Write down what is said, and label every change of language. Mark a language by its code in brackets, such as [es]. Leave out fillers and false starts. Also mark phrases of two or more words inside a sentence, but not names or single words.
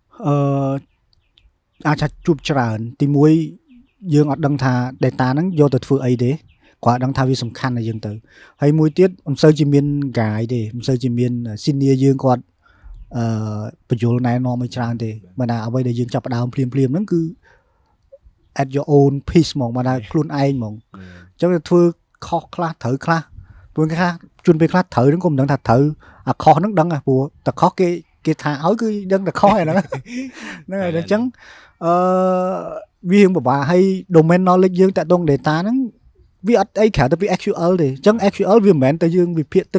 [km] អាចថាជួបច្រើនទីមួយយើងអត់ដឹងថា data ហ្នឹងយកទៅធ្វើអីទេគាត់ដឹងថាវាសំខាន់ដល់យើងទៅហើយមួយទៀតមិនសូវជាមាន guide ទេមិនសូវជាមាន senior យើងគាត់បញ្យលណែនាំឲ្យច្រើនទេបើណាអ្វីដែលយើងចាប់ផ្ដើមភ្លាមៗហ្នឹងគឺ [en] at your own pace [km] ហ្មងបើណាខ្លួនឯងហ្មងអញ្ចឹងធ្វើខុសខ្លះត្រូវខ្លះ ព្រោះខ្លះជួនពេលខ្លះត្រូវហ្នឹងក៏មិនដឹងថាត្រូវអាខុសហ្នឹងដឹងព្រោះតែខុសគេថាឲ្យគឺដឹងតែខុសហ្នឹងហ្នឹងហើយអញ្ចឹងវារឿងពិបាកហើយ [en] domain knowledge [km] យើងតាក់ទង data ហ្នឹងវាអត់អីក្រៅតែពី SQL ទេអញ្ចឹង SQL វាមិនមែនតែយើងវិភាគទិ